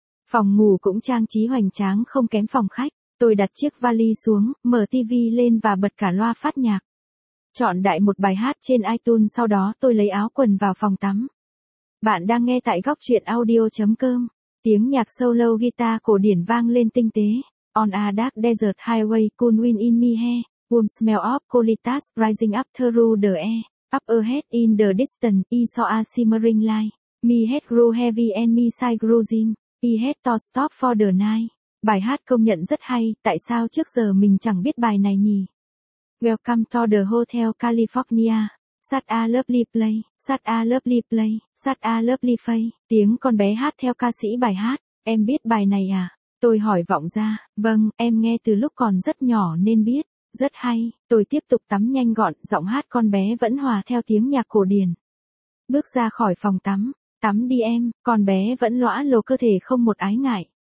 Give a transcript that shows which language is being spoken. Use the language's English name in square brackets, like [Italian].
[Vietnamese] Phòng ngủ cũng trang trí hoành tráng không kém phòng khách, tôi đặt chiếc vali xuống, mở tivi lên và bật cả loa phát nhạc. Chọn đại một bài hát trên iTunes, sau đó tôi lấy áo quần vào phòng tắm. Bạn đang nghe tại gocchuyenaudio.com, tiếng nhạc solo guitar cổ điển vang lên tinh tế, [English] On a Dark Desert Highway, Cool Wind in Me Hair. Warm smell of colitas rising up through the air, up ahead in the distance, I saw a shimmering light, me head grew heavy and me side grew dim, I had to stop for the night. [Vietnamese] Bài hát công nhận rất hay, tại sao trước giờ mình chẳng biết bài này nhỉ? [English] Welcome to the Hotel California, such a lovely play, such a lovely play, such a lovely face. [Vietnamese] Tiếng con bé hát theo ca sĩ bài hát, em biết bài này à? Tôi hỏi vọng ra, vâng, em nghe từ lúc còn rất nhỏ nên biết. Rất hay, tôi tiếp tục tắm nhanh gọn, giọng hát con bé vẫn hòa theo tiếng nhạc cổ điển. Bước ra khỏi phòng tắm, tắm đi em, con bé vẫn lõa lồ cơ thể không một ái ngại.